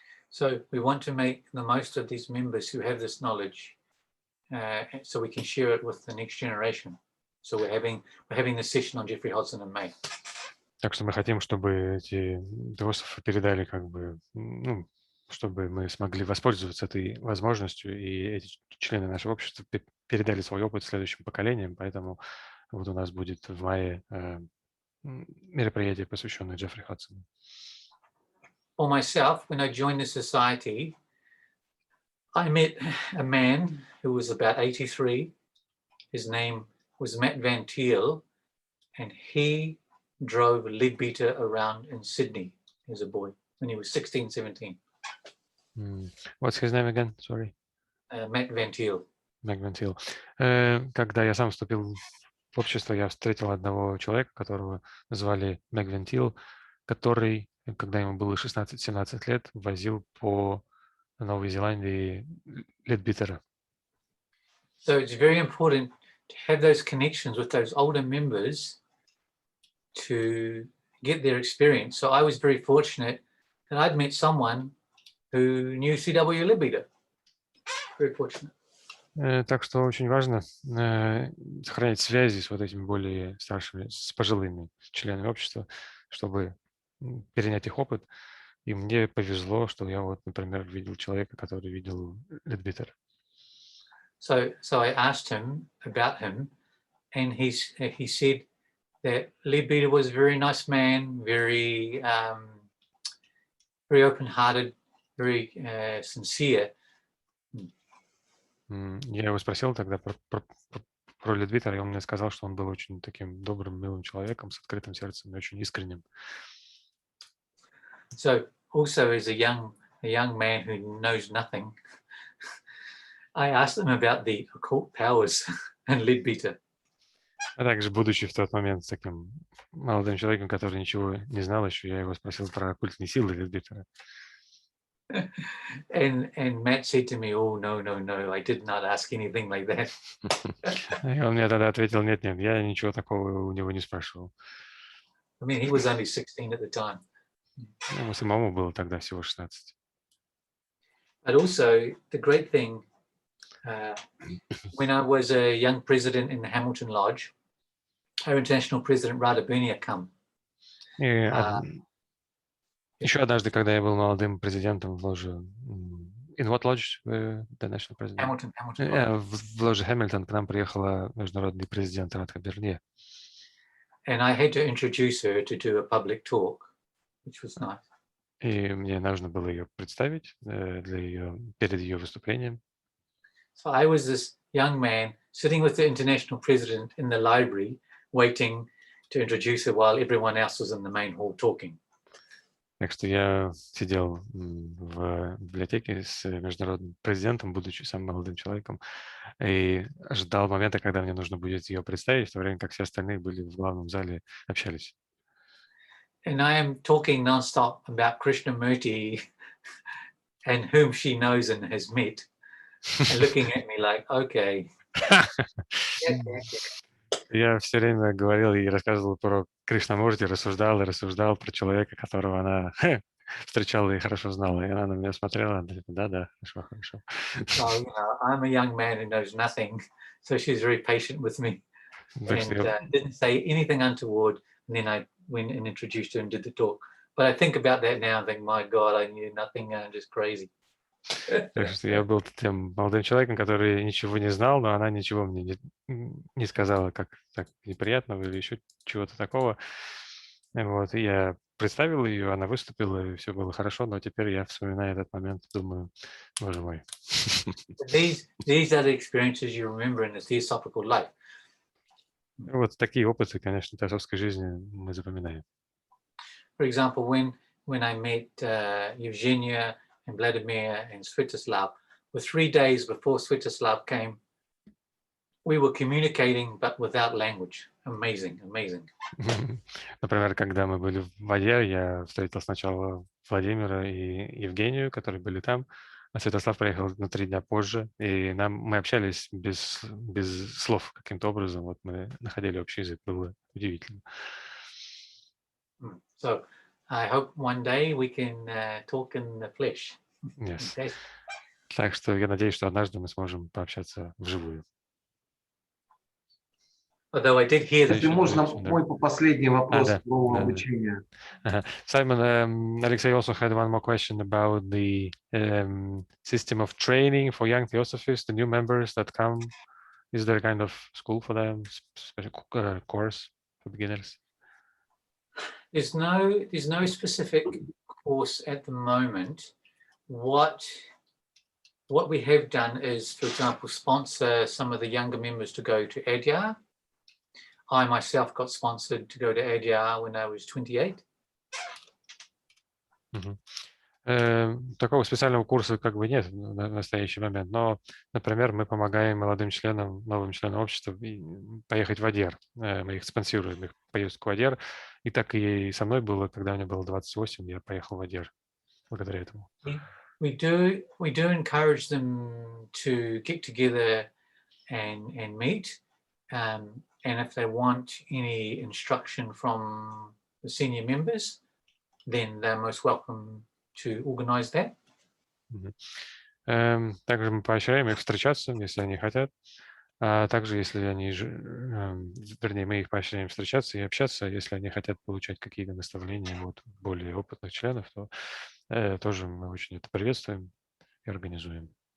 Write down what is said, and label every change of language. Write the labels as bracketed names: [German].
[English] So we want to make the most of these members who have this knowledge, so we can share it with the next generation. So we're having this session on Jeffrey Hodson in May. [Russian] Так что мы хотим, чтобы эти теософы передали, как бы, ну, чтобы мы смогли воспользоваться этой возможностью, и эти члены нашего общества передали свой опыт следующим поколениям. Поэтому вот у нас будет в мае мероприятие, посвященное Джеффри Ходсону. [English] For myself, when I joined the society, I met a man who was about 83. His name was Matt Van Thiel, and he drove a Leadbeater around in Sydney as a boy when he was 16, 17. What's his name again? Sorry. Matt Van Thiel. [Russian] Matt Van Thiel. Когда я сам вступил в общество я встретил одного человека, которого звали Мегвентил, который, когда ему было 16-17 лет, возил по Новой Зеландии ледбитера. [English] So it's very important to have those connections with those older members to get their experience. So I was very fortunate that I'd met someone who knew C.W. Leadbeater. Very fortunate. [Russian] Так что очень важно сохранять связи с вот этими более старшими, с пожилыми членами общества, чтобы перенять их опыт. И мне повезло, что я вот, например, видел человека, который видел Ледбитера. [English] So I asked him about him, and he said that Leadbeater was a very nice man, very open-hearted, very sincere. [Russian] Я его спросил тогда про Ледбитера, и он мне сказал, что он был очень таким добрым, милым человеком, с открытым сердцем и очень искренним. [English] So also as a young man who knows nothing, I asked him about the occult powers and Leadbeater. [Russian] А также, будучи в тот момент таким молодым человеком, который ничего не знал еще, я его спросил про оккультные силы Ледбитера. [English] And Matt said to me, "Oh no, I did not ask anything like that." [Russian] И он мне тогда ответил: нет, я ничего такого у него не спрашивал. [English] I mean, he was only 16 at the time. [Russian] Ему самому было тогда всего 16. [English] But also the great thing, when I was a young president in the Hamilton Lodge, our international president Rada Bernier come. [Russian] Еще однажды, когда я был молодым президентом в ложе [English] In what lodge? The national president? Hamilton. [Russian] В ложе Hamilton к нам приехала международный президент Радха Бернье. [English] And I had to introduce her to do a public talk, which was nice. [Russian] И мне нужно было ее представить перед ее выступлением. [English] So I was this young man sitting with the international president in the library, waiting to introduce her while everyone else was in the main hall talking. [Russian] Так что я сидел в библиотеке с международным президентом, будучи самым молодым человеком, и ждал момента, когда мне нужно будет ее представить, в то время как все остальные были в главном зале, общались. [English] And I am talking non-stop about Krishnamurti and whom she knows and has met, and looking at me like, okay. [Russian] Я все время говорил и рассказывал про Кришнамурти, рассуждал про человека, которого она встречала и хорошо знала. И она на меня смотрела, да, хорошо. [English] So, I'm a young man who knows nothing, so she's very patient with me, and didn't say anything untoward. And then I went and introduced her and did the talk. But I think about that now and think, my God, I knew nothing, I'm just crazy. [Russian] Так что я был тем молодым человеком, который ничего не знал, но она ничего мне не сказала, как так неприятного или еще чего-то такого. Вот, и я представил ее, она выступила, и все было хорошо, но теперь я, вспоминая этот момент, думаю, боже мой. [English] These are the experiences you remember in the theosophical life. [Russian] Вот такие опыты, конечно, в теософской жизни мы запоминаем. [English] For example, when I met Evgenia and Vladimir and Svetoslav, 3 days before Svetoslav came, we were communicating, but without language. Amazing. [Russian] Например, когда мы были в воде, я встретил сначала Владимира и Евгению, которые были там, а Святослав приехал на 3 дня позже, и мы общались без слов каким-то образом. Вот мы находили общий язык, было удивительно. [English] So I hope one day we can talk in the flesh. Yes. Okay? [Russian] Так что я надеюсь, что однажды мы сможем пообщаться вживую. [English] Although I did hear that. [Russian] Если можно, мой последний вопрос про обучение. [English] Simon, Alexei also had one more question about the system of training for young theosophists, the new members that come. Is there a kind of school for them, special course for beginners? There's no specific course at the moment. What we have done is, for example, sponsor some of the younger members to go to Adyar. I myself got sponsored to go to Adyar when I was 28. [Russian] Такого специального курса как бы нет на настоящий момент, но, например, мы помогаем молодым членам, новым членам общества поехать в АДЕР. Мы их спонсируем, их поездку в АДЕР. И так и со мной было, когда мне было 28, я поехал в АДЕР благодаря этому. [English] We do encourage them to get together and meet. And if they want any instruction from the senior members, then they're most welcome to organize that. [Russian] Также мы поощряем их встречаться, если они хотят. А также, если они, вернее, мы их поощряем встречаться и общаться, если они хотят получать какие-то наставления от более опытных членов, то тоже мы очень это приветствуем и организуем.